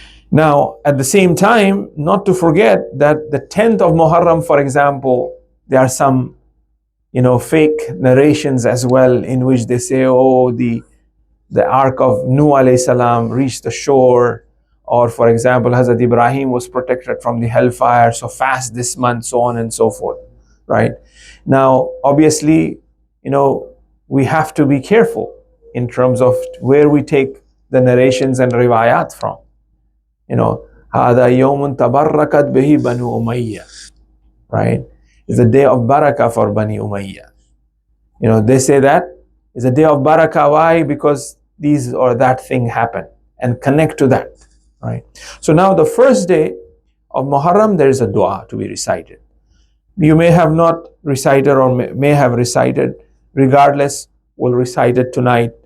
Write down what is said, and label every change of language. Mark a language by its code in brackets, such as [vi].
[en] Now, at the same time, not to forget that the 10th of Muharram, for example, there are some, fake narrations as well in which they say, oh, the ark of Nuh alayhi salam reached the shore, or for example, Hazrat Ibrahim was protected from the hellfire, so fast this month, so on and so forth, right? Now, obviously, we have to be careful in terms of where we take the narrations and riwayat from. [ar] هذا يوم تبركت به بنو أمية, right? [en] It's a day of barakah for Bani Umayyah. They say that it's a day of barakah. Why? Because these or that thing happened, and connect to that, right? So now the first day of Muharram, there is a dua to be recited. You may have not recited or may have recited. Regardless, we'll recite it tonight.